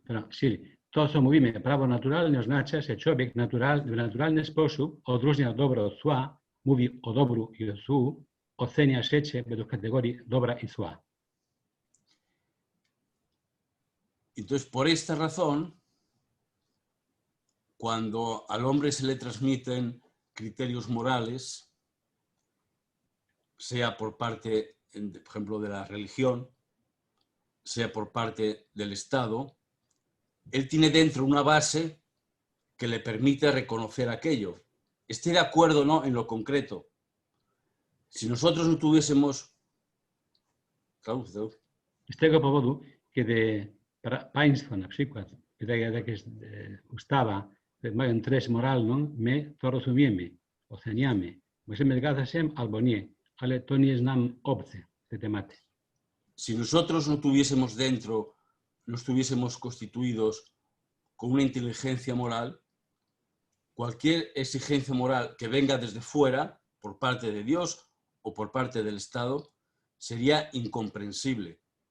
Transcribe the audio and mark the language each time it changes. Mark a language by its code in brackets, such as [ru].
[pl] Czyli to, co mówimy, prawo naturalne oznacza, że człowiek w naturalny sposób odróżnia dobro od zła, mówi o dobru i o złu, ocenia rzeczy według kategorii dobra i zła. [es] Entonces, por esta razón, cuando al hombre se le transmiten criterios morales, sea por parte, por ejemplo, de la religión, sea por parte del Estado, él tiene dentro una base que le permite reconocer aquello. Esté de acuerdo o no en lo concreto. Si nosotros no tuviésemos... [pl] Z tego powodu, kiedy państwo na przykład wydaje jakieś ustawa, które mają treść moralną, my to rozumiemy, oceniamy. Możemy zgadzać się albo nie, ale to nie jest nam obce, te tematy. [es] Si nosotros no tuviésemos dentro, no estuviésemos constituidos con una inteligencia moral, cualquier exigencia moral que venga desde fuera, por parte de Dios o por parte del Estado, sería incomprensible.